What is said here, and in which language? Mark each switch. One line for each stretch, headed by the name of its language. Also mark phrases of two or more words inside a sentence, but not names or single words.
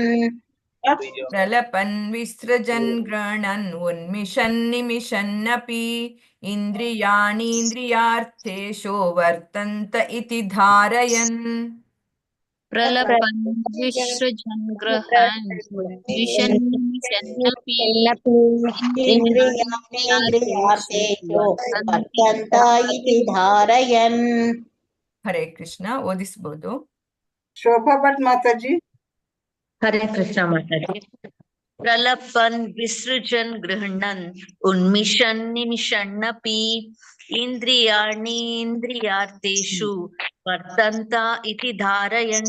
Sanskrit: ಪ್ರಲಪನ್ ವಿಸೃಜನ್ ಗೃಹಣನ್ ಉನ್ಮಿಷನ್ ನಿಮಿಷನ್ನಪಿ ಇಂದ್ರಿಯಾಣೀಂದ್ರಿಯಾರ್ಥೇಶು ವರ್ತಂತ ಇತಿ ಧಾರಯನ್ ಪ್ರಲಪನ್ ವಿಸೃಜನ್ ಗೃಹಣನ್ ಉನ್ಮಿಷನ್ ನಿಮಿಷನ್ನಪಿ ಇಂದ್ರಿಯಾಣೇಂದ್ರಿಯಾರ್ಥೇಷು ವರ್ತಂತ ಇತಿ ಧಾರಯನ್.
Kannada: ಹರೇ ಕೃಷ್ಣ. ಓದಿಸಬಹುದು. ಶೋಭಾ ಭಟ್ ಮಾತಾಜಿ. ಹರೇ ಕೃಷ್ಣ ಮಾತಾಜಿ.
Sanskrit: ಪ್ರಲಪನ್ ವಿಸೃಜನ್ ಗೃಹಣನ್ ಉನ್ಮಿಷನ್ ನಿಮಿಷನ್ನಪಿ ಇಂದ್ರಿಯಾಣೀಂದ್ರಿಯಾರ್ಥೇಷು ವರ್ತಂತ ಇತಿ ಧಾರಯನ್.